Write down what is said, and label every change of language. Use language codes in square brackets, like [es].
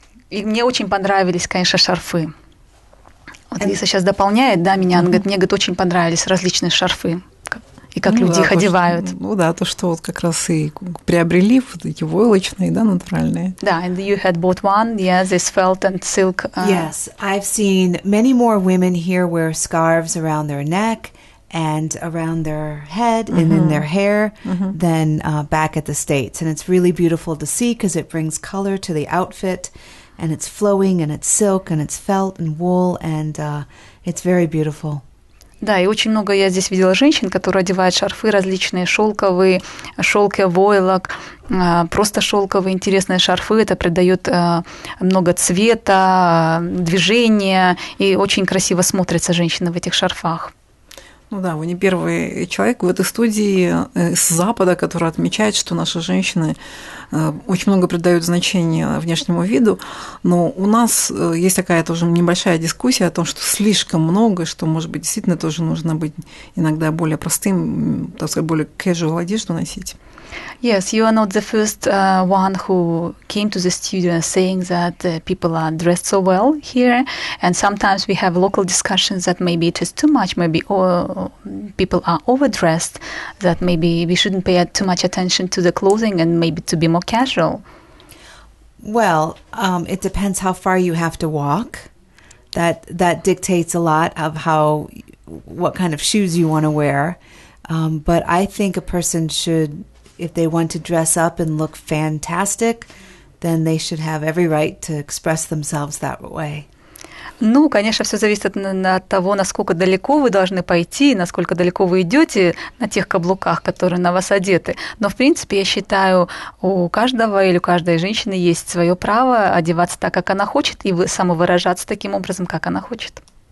[ru] И мне очень понравились, конечно, шарфы. Вот Лиза сейчас дополняет, да, меня, она говорит, мне, говорит, очень понравились различные шарфы. И как люди их одевают. То, что вот как раз и приобрели, вот эти войлочные, да, натуральные. Да, [en] and you had bought one, yeah, this felt and silk. Yes, I've seen many more women here wear scarves around their neck and around their head and in their hair than back at the States. And it's really beautiful to see because it brings color to the outfit, and it's flowing, and it's silk, and it's felt and wool, and it's very beautiful. [ru] Да, и очень много я здесь видела женщин, которые одевают шарфы различные, шелковые, шелки войлок, просто шелковые интересные шарфы. Это придает много цвета, движения, и очень красиво смотрятся женщины в этих шарфах. Ну да, вы не первый человек в этой студии с Запада, который отмечает, что наши женщины очень много придают значения внешнему виду, но у нас есть такая тоже небольшая дискуссия о том, что слишком много, что, может быть, действительно тоже нужно быть иногда более простым, так сказать, более casual одежду носить. [en] Yes, you are not the first one who came to the studio saying that people are dressed so well here, and sometimes we have local discussions that maybe it is too much, maybe people are overdressed, that maybe we shouldn't pay too much attention to the clothing and maybe to be more casual. Well, it depends how far you have to walk. That dictates a lot of what kind of shoes you want to wear. But I think a person should, if they want to dress up and look fantastic, then they should have every right to express themselves that way. [ru] Ну, конечно, все зависит от того, насколько далеко вы должны пойти, насколько далеко вы идете на тех каблуках, которые на вас одеты. Но, в принципе, я считаю, у каждого или у каждой женщины есть свое право одеваться так, как она хочет, и самовыражаться таким образом, как она хочет.